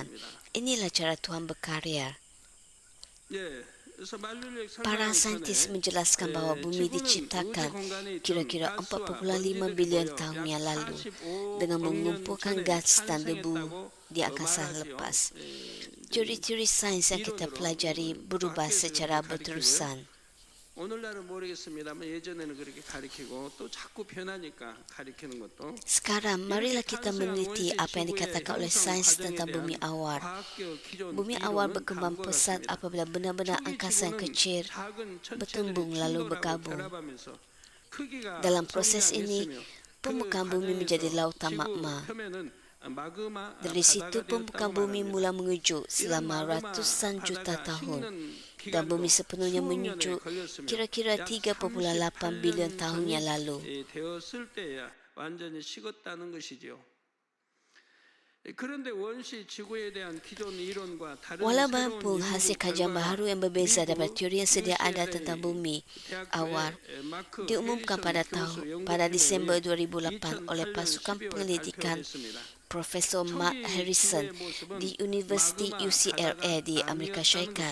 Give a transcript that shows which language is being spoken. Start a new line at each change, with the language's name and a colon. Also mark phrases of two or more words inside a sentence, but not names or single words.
Malay: Inilah cara Tuhan berkarya. Para saintis menjelaskan bahawa bumi diciptakan kira-kira 4,5 bilion tahun yang lalu dengan mengumpulkan gas dan debu di angkasa lepas. Teori-teori sains yang kita pelajari berubah secara berterusan.
Korean: 오늘날은 모르겠습니다만 예전에는 그렇게 가리키고 또 자꾸 변하니까 가리키는 것도
Malay: Sekarang, marilah kita meneliti apa yang dikatakan oleh sains tentang bumi awal. Bumi awal berkembang pesat apabila benda-benda angkasa yang kecil bertembung lalu bergabung. Dalam proses ini, permukaan bumi menjadi lautan magma. Dari situ permukaan bumi mula mengejuk selama ratusan juta tahun dan bumi sepenuhnya menyejuk kira-kira 3.8 bilion tahun yang lalu.
Korean: 되었을 때야 완전히 식었다는 것이죠. 그런데 원시 지구에 대한 기존 이론과 다른
Malay: Walaupun hasil kajian baharu yang berbeza daripada teori yang sedia ada tentang bumi awal diumumkan pada Disember 2008 oleh pasukan penyelidikan Profesor Mark Harrison di Universiti UCLA di Amerika Syarikat.